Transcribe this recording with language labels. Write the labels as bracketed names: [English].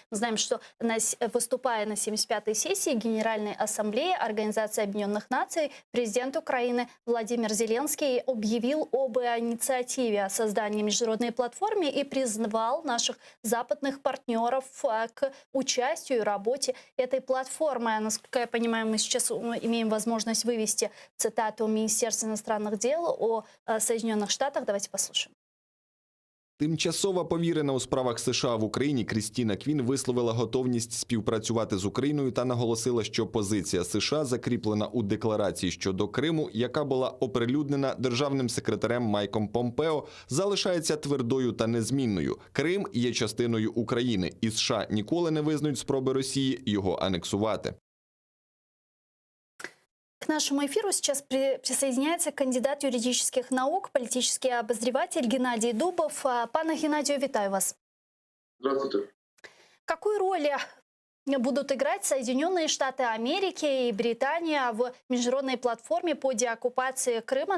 [Russian] Мы знаем, что выступая на 75-й сессии Генеральной Ассамблеи Организации Объединенных Наций, президент Украины Владимир Зеленский объявил об инициативе создания международной платформы и призвал наших западных партнеров к участию и работе этой платформы. Насколько я понимаю, мы сейчас имеем возможность вывести цитату Министерства иностранных дел о Соединенных Штатах. Давайте послушаем. [Ukrainian] Тимчасова повірена у справах США в Україні Крістіна Квін висловила готовність співпрацювати з Україною та наголосила, що позиція США закріплена у декларації щодо Криму, яка була оприлюднена державним секретарем Майком Помпео, залишається твердою та незмінною. Крим є частиною України, і США ніколи не визнають спроби Росії його анексувати. [Russian] К нашему эфиру сейчас присоединяется кандидат юридических наук, политический обозреватель Геннадий Дубов. [Ukrainian] Пане Геннадию, витаю вас. [Russian] Здравствуйте. Какую роль будут играть Соединенные Штаты Америки и Британия в международной платформе по деоккупации Крыма?